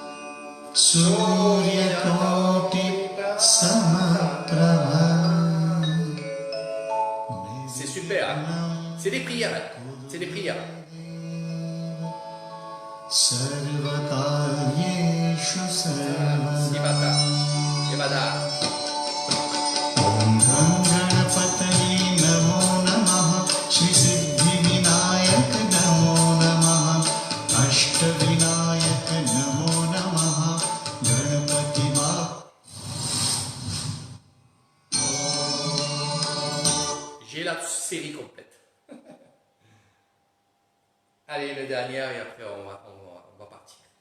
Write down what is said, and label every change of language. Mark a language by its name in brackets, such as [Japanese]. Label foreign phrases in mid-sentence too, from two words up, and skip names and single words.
[Sanskrit] सूर्यकोटि समप्रभ [French] prières. Hein. C'est des prières. [Sanskrit] सर्वकार्येषु सर्वदा Devada. ॐ गं गणपतये नमो नमः श्रीसिद्धिविनायक नमो नमः अष्टविनायक नमो नमः गणपति [French] J'ai la série complète. Allez, le dernier, et après on va partir.